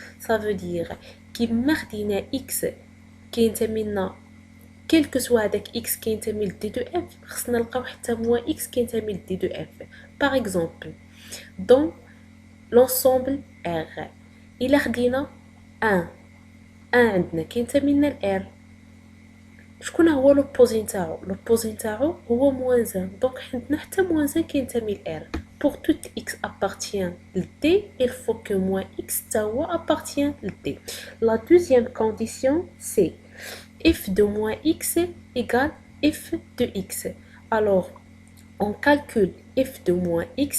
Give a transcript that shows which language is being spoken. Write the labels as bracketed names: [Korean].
[French] Ça veut dire qu'il [Arabic] مردينا x كينتمي [French] quel que soit avec x كينتمي ل d de f [Arabic] خصنا نلقاو حتى [French] moins x كينتمي ل d de f. Par exemple, dans l'ensemble R [Arabic] إلا خدينا 1 عندنا كينتمي لنا ل R. شكون هو لوبوزي نتاعو؟ لوبوزي نتاعو هو moins 1. دونك عندنا حتى moins 1 كينتمي ل R. [French] Pour tout x appartient le d, il faut que moins x appartient le d. La deuxième condition, c'est f de moins x égale f de x. Alors, on calcule f de moins x.